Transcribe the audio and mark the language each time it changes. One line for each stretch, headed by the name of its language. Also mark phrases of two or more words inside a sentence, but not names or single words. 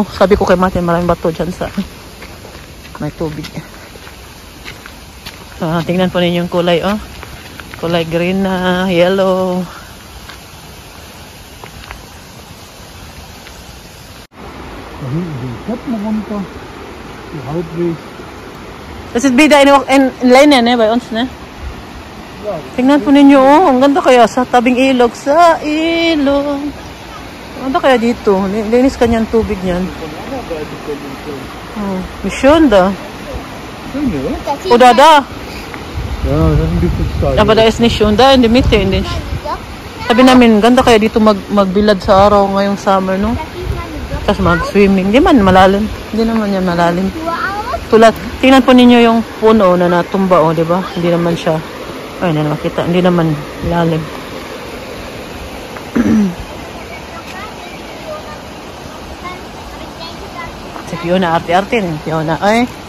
Filipino: Sabi ko kay Martin, maraming bato dyan sa may tubig. Tingnan po ninyo yung kulay, oh. Kulay green na, yellow.
German: Das ist wieder in Leine, ne? Bei uns, ne?
Filipino: Tingnan po ninyo, oh. Ang ganda kaya sa tabing ilog. Sa ilog. Ang ganda kaya dito. Linis kanyang tubig niyan.
German: Oh, mission da. Oder da. Ja, das ist ein bisschen steil. Aber da ist nicht schon da in der Mitte.
Filipino: Sabi namin, ganda kaya dito magbilad sa araw ngayong summer, no? Tapos mag-swimming. Hindi man malalim. Hindi naman yan malalim. Tulad, tingnan po ninyo yung puno na natumba, oh, di ba? Hindi naman siya, ay, hindi naman kita. Hindi naman lalim. Si Fiona, arte-arte rin. Fiona, ay.